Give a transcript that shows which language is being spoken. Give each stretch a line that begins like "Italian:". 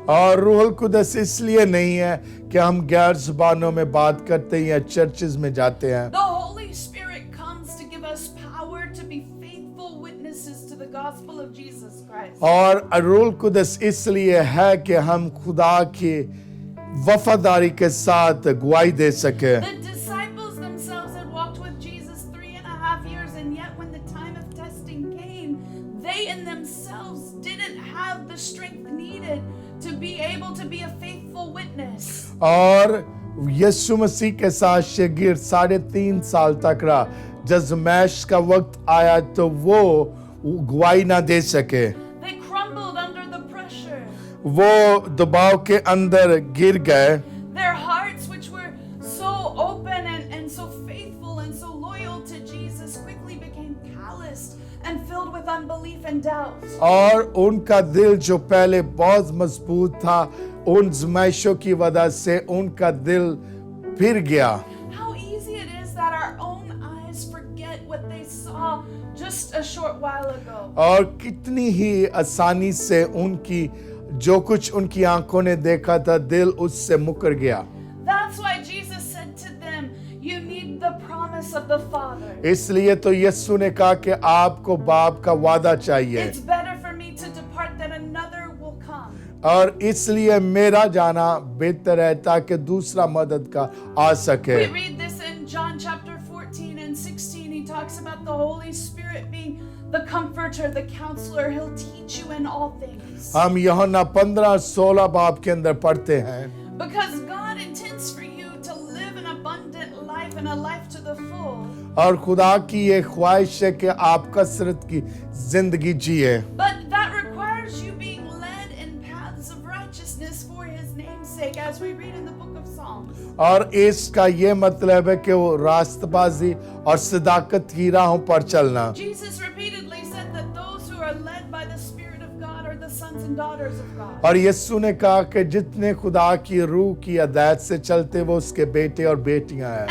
Hindi: और रूहुल कुदस इसलिए नहीं है कि हम गैर ज़बानों में बात करते हैं या चर्चेज में जाते हैं।
English: The Holy Spirit comes to give us power to be faithful witnesses to the gospel of Jesus Christ.
Hindi: और रूहुल कुदस इसलिए है कि हम खुदा की वफादारी के साथ गवाही दे सके।
English: The disciples themselves had walked with Jesus 3.5 years, and yet when the time of testing came, they in themselves didn't have the strength needed to be able to be a faithful witness.
Hindi: और यीशु मसीह के साथ शागिर्द 3.5 साल तक रहा। जब ज़मैश का वक्त आया तो वो गवाही ना दे सके,
English: They crumbled under the pressure.
Hindi: वो दबाव के अंदर गिर गए।
English: Their hearts, which were so open and so faithful and so loyal to Jesus, quickly became calloused and filled with unbelief and doubt.
Hindi: और उनका दिल जो पहले बहुत मजबूत था उन ज़मैशों की वजह से उनका दिल फिर गया।
English: How easy it is that our own eyes forget what they saw just a short while ago.
Hindi: और कितनी ही आसानी से उनकी जो कुछ उनकी आंखों ने देखा था दिल उससे मुकर गया।
English: That's why Jesus said to them, you need the promise of the Father.
Hindi: इसलिए तो यीशु ने कहा कि आपको बाप का वादा चाहिए
English: It's better for me to depart that another will come.
Hindi: और इसलिए मेरा जाना बेहतर है ताकि दूसरा मदद का आ सके।
English: We read this in John chapter 14 and 16. He talks about the Holy Spirit being the comforter, the counselor. He'll teach you in all things.
Hindi: हम यूहन्ना 15-16 बाब के अंदर पढ़ते हैं
English: Because God intends for you to live an abundant life and a life to the full.
Hindi: और खुदा की ये ख्वाहिश है कि आप कसरत की जिंदगी जिए।
English: But that requires you being led in paths of righteousness for His name's sake, as we read in the book of Psalms.
Hindi: और इसका ये मतलब है कि वो रास्तबाजी और सदाकत की राहों पर चलना।
English: Jesus repeatedly said that those who are led by the Spirit of God are the sons and daughters of God.
Hindi: और यीशु ने कहा कि जितने खुदा की रूह की हिदायत से चलते वो उसके बेटे और बेटियां हैं।